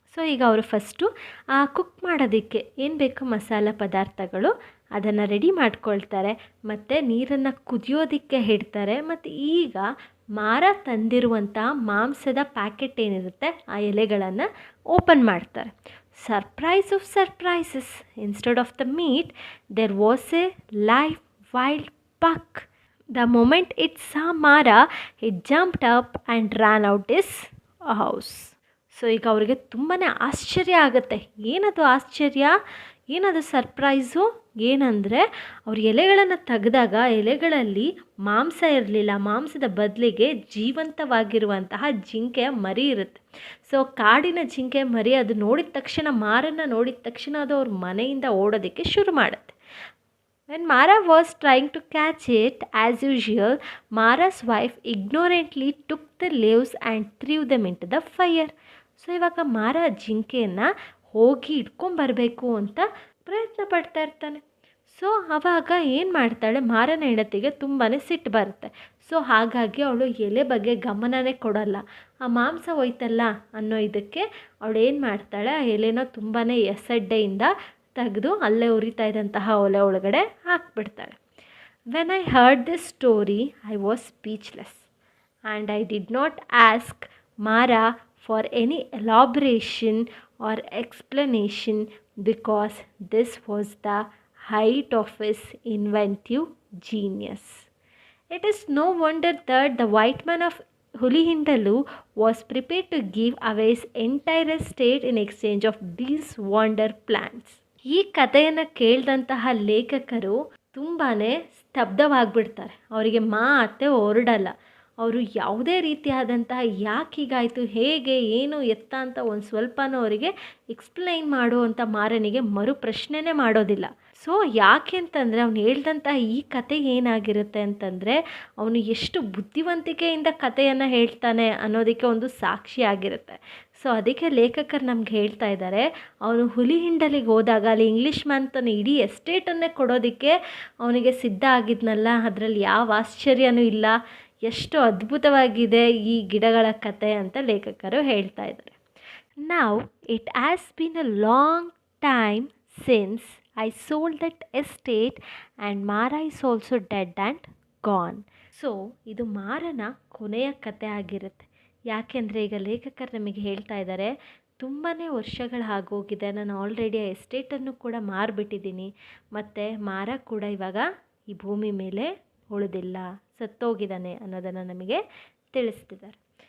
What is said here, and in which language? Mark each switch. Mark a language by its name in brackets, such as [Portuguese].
[Kannada] So ಈಗ ಅವರು first cook ಮಾಡೋದಕ್ಕೆ ಏನು ಬೇಕು ಮಸಾಲ ಪದಾರ್ಥಗಳು ಅದನ್ನು ರೆಡಿ ಮಾಡ್ಕೊಳ್ತಾರೆ ಮತ್ತು ನೀರನ್ನು ಕುದಿಯೋದಕ್ಕೆ ಇಡ್ತಾರೆ. ಮತ್ತು ಈಗ ಮಾರ ತಂದಿರುವಂಥ ಮಾಂಸದ ಪ್ಯಾಕೆಟ್ ಏನಿರುತ್ತೆ ಆ ಎಲೆಗಳನ್ನು ಓಪನ್ ಮಾಡ್ತಾರೆ. [English] Surprise of surprises, instead of the meat there was a live wild buck. The moment it saw Mara, it jumped up and ran out his house. [Kannada] So ಈಗ ಅವರಿಗೆ ತುಂಬಾ ಆಶ್ಚರ್ಯ ಆಗುತ್ತೆ. ಏನದು ಆಶ್ಚರ್ಯ, ಏನದು ಸರ್ಪ್ರೈಸು, ಏನಂದರೆ ಅವ್ರು ಎಲೆಗಳನ್ನು ತೆಗೆದಾಗ ಎಲೆಗಳಲ್ಲಿ ಮಾಂಸ ಇರಲಿಲ್ಲ, ಮಾಂಸದ ಬದಲಿಗೆ ಜೀವಂತವಾಗಿರುವಂತಹ ಜಿಂಕೆಯ ಮರಿ ಇರುತ್ತೆ. ಸೊ ಸೊ ಕಾಡಿನ ಜಿಂಕೆ ಮರಿ ಅದು ನೋಡಿದ ತಕ್ಷಣ ಮಾರನ್ನು ನೋಡಿದ ತಕ್ಷಣ ಅದು ಅವ್ರ ಮನೆಯಿಂದ ಓಡೋದಕ್ಕೆ ಶುರು ಮಾಡುತ್ತೆ. [English] When Mara was trying to catch it, as usual, Mara's wife ignorantly took the leaves and threw them into the fire. [Kannada] So ಇವಾಗ ಮಾರ ಜಿಂಕೆಯನ್ನು ಹೋಗಿ ಇಟ್ಕೊಂಬರಬೇಕು ಅಂತ ಪ್ರಯತ್ನ ಪಡ್ತಾ ಇರ್ತಾನೆ. ಸೊ ಆವಾಗ ಏನು ಮಾಡ್ತಾಳೆ, ಮಾರನ ಹೆಂಡತಿಗೆ ತುಂಬಾ ಸಿಟ್ಟು ಬರುತ್ತೆ. ಸೊ ಹಾಗಾಗಿ ಅವಳು ಎಲೆ ಬಗ್ಗೆ ಗಮನನೇ ಕೊಡಲ್ಲ. ಆ ಮಾಂಸ ಹೋಯ್ತಲ್ಲ ಅನ್ನೋ ಇದಕ್ಕೆ ಅವಳು ಏನು ಮಾಡ್ತಾಳೆ, ಆ ಎಲೆನ ತುಂಬಾ ಎಸಡ್ಡೆಯಿಂದ ತೆಗೆದು ಅಲ್ಲೇ ಉರಿತಾ ಇದ್ದಂತಹ ಒಲೆ ಒಳಗಡೆ ಹಾಕ್ಬಿಡ್ತಾಳೆ. [English] When I heard this story I was speechless and I did not ask Mara for any elaboration or explanation because this was the height of his inventive genius. It is no wonder that the white man of Hulihindalu was prepared to give away his entire estate in exchange of these wonder plants. [Kannada] ಈ ಕಥೆಯನ್ನು ಕೇಳಿದಂತಹ ಲೇಖಕರು ತುಂಬಾ ಸ್ತಬ್ಧವಾಗಿಬಿಡ್ತಾರೆ. ಅವರಿಗೆ ಮಾತೇ ಹೊರಡಲ್ಲ. ಅವರು ಯಾವುದೇ ರೀತಿಯಾದಂತಹ ಯಾಕೆ ಹೀಗಾಯಿತು, ಹೇಗೆ, ಏನು, ಎತ್ತ ಅಂತ ಒಂದು ಸ್ವಲ್ಪನೂ ಅವರಿಗೆ ಎಕ್ಸ್ಪ್ಲೈನ್ ಮಾಡುವಂಥ ಮಾರನಿಗೆ ಮರು ಪ್ರಶ್ನೆನೇ ಮಾಡೋದಿಲ್ಲ. ಸೊ ಯಾಕೆ ಅಂತಂದರೆ ಅವನು ಹೇಳ್ದಂತಹ ಈ ಕತೆ ಏನಾಗಿರುತ್ತೆ ಅಂತಂದರೆ ಅವನು ಎಷ್ಟು ಬುದ್ಧಿವಂತಿಕೆಯಿಂದ ಕಥೆಯನ್ನು ಹೇಳ್ತಾನೆ ಅನ್ನೋದಕ್ಕೆ ಒಂದು ಸಾಕ್ಷಿ ಆಗಿರುತ್ತೆ. ಸೊ ಅದಕ್ಕೆ ಲೇಖಕರು ನಮ್ಗೆ ಹೇಳ್ತಾ ಇದ್ದಾರೆ, ಅವನು ಹುಲಿಹಿಂಡಲಿಗೆ ಹೋದಾಗ ಅಲ್ಲಿ ಇಂಗ್ಲೀಷ್ ಮ್ಯಾನ್ ತನ್ನ ಇಡೀ ಎಸ್ಟೇಟನ್ನೇ ಕೊಡೋದಕ್ಕೆ ಅವನಿಗೆ ಸಿದ್ಧ ಆಗಿದ್ನಲ್ಲ, ಅದರಲ್ಲಿ ಯಾವ ಆಶ್ಚರ್ಯನೂ ಇಲ್ಲ, ಎಷ್ಟು ಅದ್ಭುತವಾಗಿದೆ ಈ ಗಿಡಗಳ ಕತೆ ಅಂತ ಲೇಖಕರು ಹೇಳ್ತಾ ಇದ್ದಾರೆ. [English] Now it has been a long time since I sold that estate and Mara is also dead and gone. [Kannada] So ಇದು ಮಾರನ ಕೊನೆಯ ಕತೆ ಆಗಿರುತ್ತೆ. ಯಾಕೆಂದರೆ ಈಗ ಲೇಖಕರು ನಮಗೆ ಹೇಳ್ತಾ ಇದ್ದಾರೆ, ತುಂಬಾ ವರ್ಷಗಳಾಗೋಗಿದೆ, ನಾನು ಆಲ್ರೆಡಿ ಆ ಎಸ್ಟೇಟನ್ನು ಕೂಡ ಮಾರಿಬಿಟ್ಟಿದ್ದೀನಿ, ಮತ್ತು ಮಾರ ಕೂಡ ಇವಾಗ ಈ ಭೂಮಿ ಮೇಲೆ ಉಳಿದಿಲ್ಲ, ಸತ್ತೋಗಿದ್ದಾನೆ ಅನ್ನೋದನ್ನು ನಮಗೆ ತಿಳಿಸ್ತಿದ್ದಾರೆ.